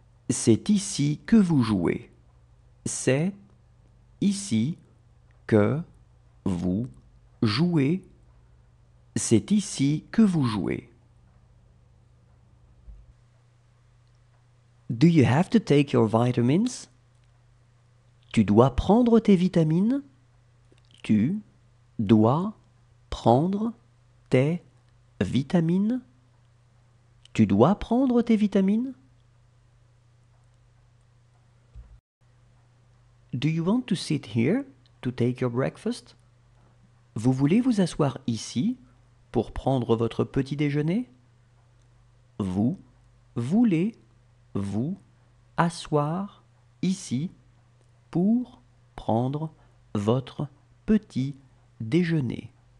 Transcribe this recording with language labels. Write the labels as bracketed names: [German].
[French] C'est ici que vous jouez. C'est ici que vous jouez. C'est ici que vous jouez. [English] Do you have to take your vitamins? [French] Tu dois prendre tes vitamines? Tu dois prendre tes vitamines? Tu dois prendre tes vitamines? [English] Do you want to sit here to take your breakfast? [French] Vous voulez vous asseoir ici pour prendre votre petit déjeuner? Vous voulez vous asseoir ici pour prendre votre petit déjeuner?